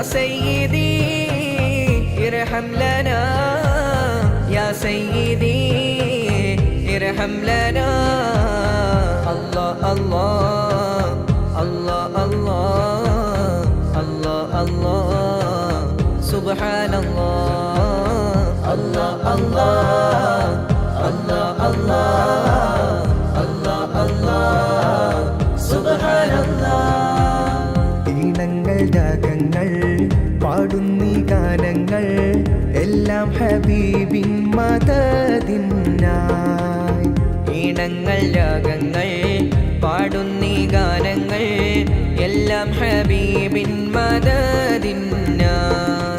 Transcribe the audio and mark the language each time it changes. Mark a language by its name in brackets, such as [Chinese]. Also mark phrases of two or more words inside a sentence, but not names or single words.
[Arabic] سيدي ارحم لنا يا سيدي ارحم لنا الله الله الله الله الله الله سبحان الله الله الله الله الله الله الله سبحان الله [Malayalam] ഈണങ്ങൾ രാഗങ്ങൾ പാടുന്നീ ഗാനങ്ങൾ എല്ലാം ഹബീബിൻ മദദിനായി. ഈണങ്ങൾ രാഗങ്ങൾ പാടുന്നീ ഗാനങ്ങൾ എല്ലാം ഹബീബിൻ മദദിനായി.